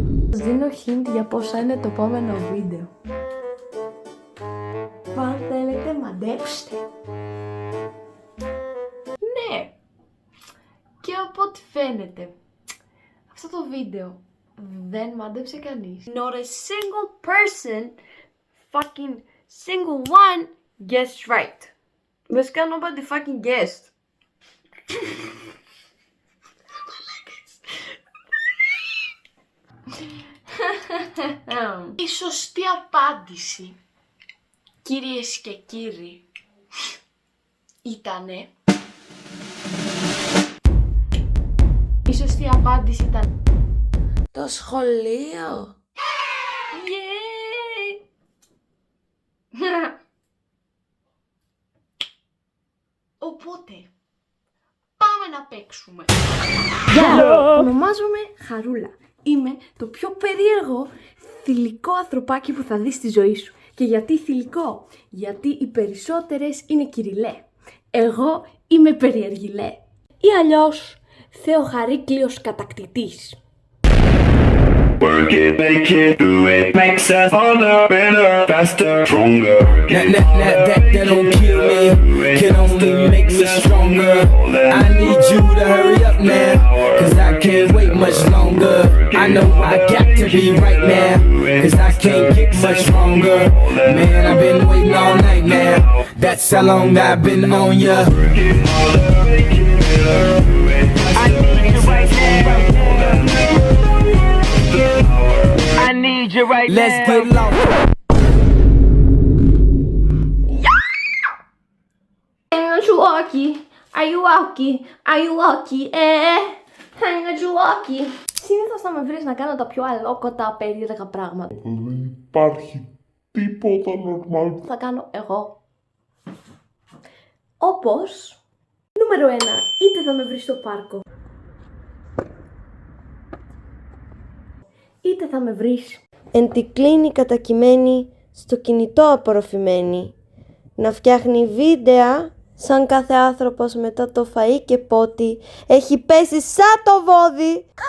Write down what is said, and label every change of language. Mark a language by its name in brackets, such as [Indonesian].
[Greek] Σας δίνω hint για πόσα είναι το επόμενο βίντεο. Αν θέλετε μαντέψτε. Ναι. Και από ό,τι φαίνεται, αυτό το βίντεο δεν μάντεψε κανείς. [English] Not a single person, fucking single one, guessed right. [Greek] Βασικά [English] nobody fucking guessed. [Greek] Η σωστή απάντηση, κυρίες και κύριοι, ήτανε... Η σωστή απάντηση ήταν... το σχολείο. Yay! Οπότε, πάμε να παίξουμε. Γεια! Ονομάζομαι Χαρούλα. Είμαι το πιο περίεργο θηλυκό ανθρωπάκι που θα δεις στη ζωή σου. Και γιατί θηλυκό? Γιατί οι περισσότερες είναι κυριλέ. Εγώ είμαι περιεργιλέ. Ή αλλιώς Θεοχαρίκλειος κατακτητής. [English] Work it, make it, do it, makes us harder, better, faster, stronger. That don't kill me, can only make me stronger. I need you to hurry up now, cause I can't wait much longer. I know I got to be right now, cause I can't get much stronger. Man, I've been waiting all night now, that's how long I've been on ya. I need you right now. I need you right now. Let's get low. Hang you walkie, are you walkie, are you walkie, hang you walkie. [Greek] Συνήθως θα με βρεις να κάνω τα πιο αλόκοτα περίεργα πράγματα. Δεν υπάρχει τίποτα normal. Θα κάνω εγώ. Όπως, νούμερο 1, είτε θα με βρεις στο πάρκο, είτε θα με βρεις εν τη κλίνη κατακειμένη, στο κινητό απορροφημένη, να φτιάχνει βίντεα σαν κάθε άνθρωπος μετά το φαΐ και πότι έχει πέσει σαν το βόδι.